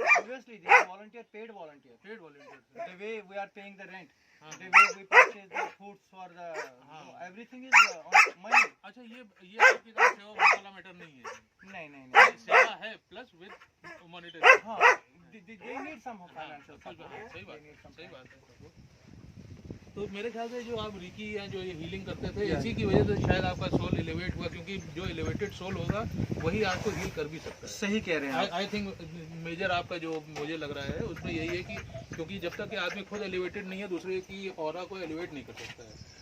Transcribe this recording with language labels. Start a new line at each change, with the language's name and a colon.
English: Obviously, they are paid volunteer. The way we are paying the rent, the way we purchase the foods for the, everything is on money.
Hindi: अच्छा, ये आपकी तरफ सेवा वाला matter नहीं है? नहीं, सेवा है प्लस विद मॉनिटरी।
English: हाँ, they need some financial support.
Hindi: सही बात है। तो मेरे ख्याल से जो आप रिकी या जो ये हीलिंग करते थे, इसी की वजह से शायद आपका सोल एलिवेट हुआ, क्योंकि जो एलिवेटेड सोल होगा वही आपको हील कर भी सकता है। सही कह रहे हैं।
English: I think
Hindi: मेजर आपका जो मुझे लग रहा है उसमें यही है कि क्योंकि जब तक कि आदमी खुद एलिवेटेड नहीं है, दूसरे की ऑरा को एलिवेट नहीं कर सकता है।